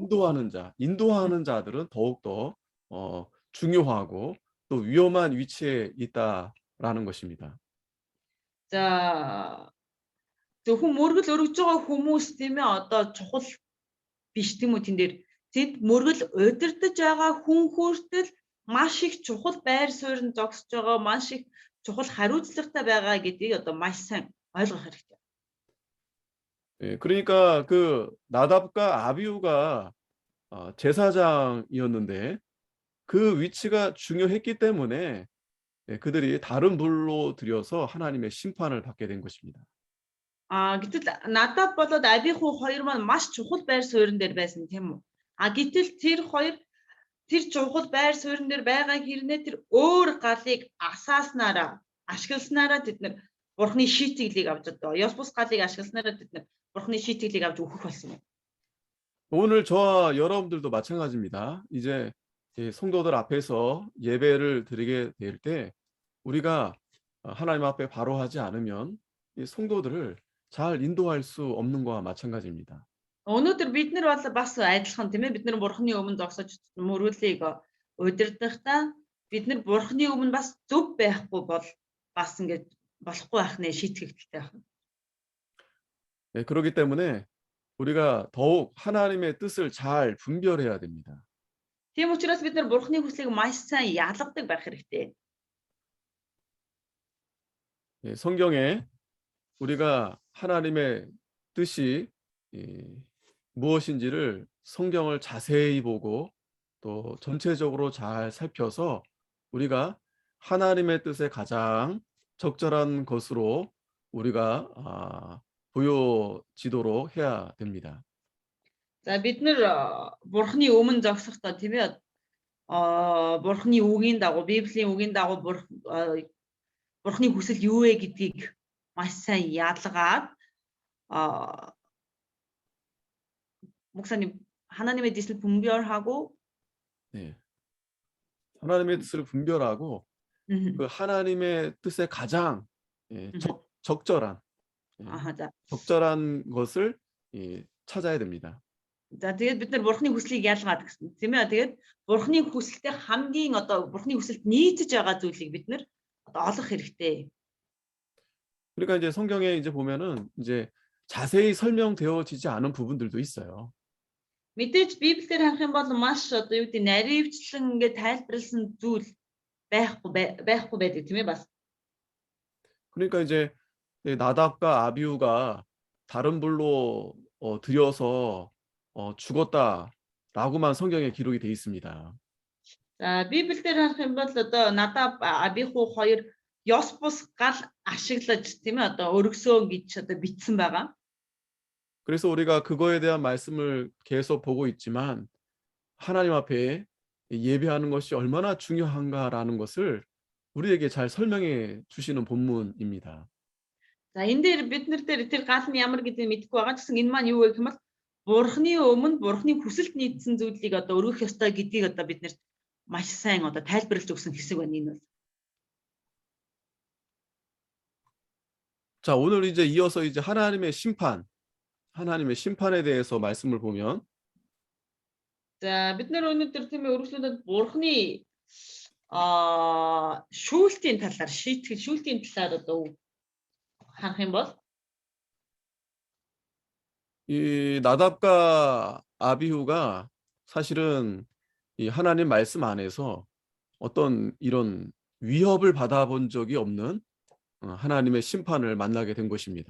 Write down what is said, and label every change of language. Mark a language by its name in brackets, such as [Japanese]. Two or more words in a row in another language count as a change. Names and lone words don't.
[Korean] 인도하는 자들은 더욱더 중요하고 또 위험한 위치에 있다라는 것입니다. [Mongolian] за зөвхөн мөргөл өргөж байгаа хүмүүс тийм ээ одоо чухал биш тийм үү тэн дээр тэд мөргөл удирдах байгаа хүн хүртэл маш их чухал байр суурь зогсож байгаа маш их чухал хариуцлагатай байгаа гэдгийг одоо маш сайн ойлгох хэрэгтэй. [Korean] 예, 그러니까 그 나답과 아비후가 제사장이었는데 그 위치가 중요했기 때문에 그들이 다른 불로 들여서 하나님의 심판을 받게 된 것입니다. [Mongolian] Гэтэл надад болоод Абиху хоёр маань маш чухал байр суурин дээр байсан тийм үү? Гэтэл тэр чухал байр суурин дээр байгаа хэрнээ тэр өөр галыг ашигласнараа тэд нар Бурхны шийтгэлийг авч одоо ёс бус галыг ашигласнараа тэд нар Бурхны шийтгэлийг авч өгөх болсон юм. [Korean] 오늘 저와 여러분들도 마찬가지입니다. 이제 이 성도들 앞에서 예배를 드리게 될 때 우리가 하나님 앞에 바로 하지 않으면 이 성도들을 잘 인도할 수 없는 거와 마찬가지입니다. [Mongolian] Өнөөдөр бид нар бол бас адилхан тийм ээ бид нар Бурхны өмнө зогсож мөрүүлийг удирдахдаа бид нар Бурхны өмнө бас зөв байхгүй бол бас ингэж болохгүй байх нэ шийтгэгдэлтэй байна. [Korean] 네, 그렇기 때문에 우리가 더욱 하나님의 뜻을 잘 분별해야 됩니다. [Mongolian] Тийм учраас бид нар Бурхны хүслийг маш сайн ялгадаг байх хэрэгтэй. [Korean] 예, 성경에 우리가 하나님의 뜻이 무엇인지를 성경을 자세히 보고 또 전체적으로 잘 살펴서 우리가 하나님의 뜻에 가장 적절한 것으로 우리가 보여지도록 해야 됩니다. [Mongolian] За бид нар Бурхны өмнө зогсохдоо тийм ээ Бурхны үгийн дагуу Библийн үгийн дагуу Бурхны хүсэл юу вэ гэдгийг маш сайн ялгаад [Korean] 목사님 하나님의 뜻을 분별하고 네. 하나님의 뜻을 분별하고 그 하나님의 뜻에 가장 적절한 자. 적절한 것을 찾아야 됩니다. [Mongolian] За тэгээд бид нар Бурхны хүслийг ялгаад гэсэн тийм ээ. Тэгээд Бурхны хүсэлтэй хамгийн одоо Бурхны хүсэлд нийцэж байгаа зүйлийг бид нар одоо олох хэрэгтэй. [Korean] 그러니까 이제 성경에 이제 보면은 이제 자세히 설명되어지지 않은 부분들도 있어요. [Mongolian] Мэдээж Библиэр харах юм бол маш одоо юу гэдэг наривчлан ингээд тайлбарлсан зүйл байхгүй байдаг тийм ээ бас. [Korean] 그러니까 이제 나답과 아비후가 다른 불로 들여서 죽었다라고만 성경에 기록이 돼 있습니다. [Mongolian] За Библиэр харах юм бол одоо Надаб Абиху хоёр ёс бус гал ашиглаж тийм ээ одоо өргөсөө гэж одоо бичсэн байгаа. [Korean] 그래서 우리가 그거에 대한 말씀을 계속 보고 있지만 하나님 앞에 예배하는 것이 얼마나 중요한가라는 것을 우리에게 잘 설명해 주시는 본문입니다. [Mongolian] За энэ дээр бид нар тэр гал нь ямар гэдгийг мэдэхгүй байгаа ч гэсэн энэ маань юу вэ гэвэл Бурхны өмнө Бурхны хүсэлд нийцсэн зүйлийг одоо өргөх ёстой гэдгийг одоо бид нарт маш сайн одоо тайлбарлаж өгсөн хэсэг байна энэ бол. [Korean] 자, 오늘 이제 이어서 이제 하나님의 심판에 대해서 말씀을 보면 [Mongolian] За бид нар өнөөдөр тийм өргөжлөдөд Бурхны шүүлтийн талаар одоо харах юм бол [Korean] 이 나답과 아비후가 사실은 이 하나님 말씀 안에서 어떤 이런 위협을 받아본 적이 없는 하나님의 심판을 만나게 된 것입니다.